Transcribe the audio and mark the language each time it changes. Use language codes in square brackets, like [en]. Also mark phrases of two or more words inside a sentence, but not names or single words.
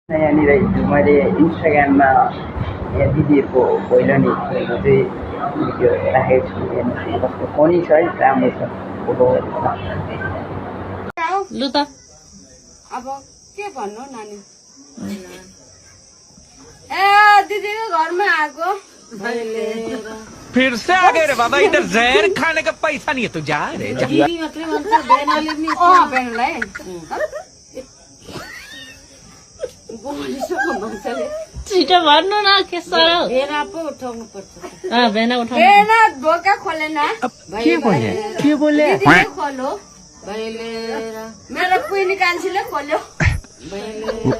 [ne] यहाँनिर हिजो मैले इन्स्टाग्राममा यहाँ दिदीहरूको भैलेनीहरूको चाहिँ भिडियो राखेको छु। हेर्नुहोस् कस्तो फनी छ है, राम्रो छ फोटो। लु त अब के भन्नु नानी ए दिदीको घरमा आएको [hi] फिर से आ गए रे बाबा, इधर जहर खाने का पैसा नहीं है तू जा रे जा। [ne] दिदी मात्रै भन्छ बेनाले नि बेनलाई बोलिसक्यो मान्छेले छिटो भन्नु न के साह्रो बेना पो उठाउनु पर्छ भेना उठाउनु बेना ढोका खोलेन के बोले दिदीले खोलो भैले मेरो कुइनी कान्छीले खोल्यो भैले